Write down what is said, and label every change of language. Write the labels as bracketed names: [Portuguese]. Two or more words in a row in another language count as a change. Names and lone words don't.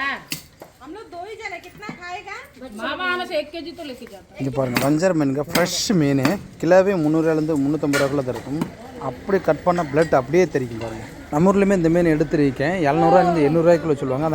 [Hindi] हम लोग 2 ही जने कितना खाएगा? मामा हमें से 1 केजी तो लेके जाता है. [Tamil] இங்கே பாருங்கள் வஞ்சர மீனுங்க, ஃப்ரெஷ் மீன். கிலோவே 300 350 ரூபாய்க்குள்ள தான் இருக்கும். அப்படி கட் பண்ண பிளட் அப்படியே தெரிக்கும் பாருங்கள். நம்ம ஊர்லேயுமே இந்த மீன் எடுத்துருக்கேன். 700 800 ரூபாய்க்குள்ள சொல்லுவாங்க.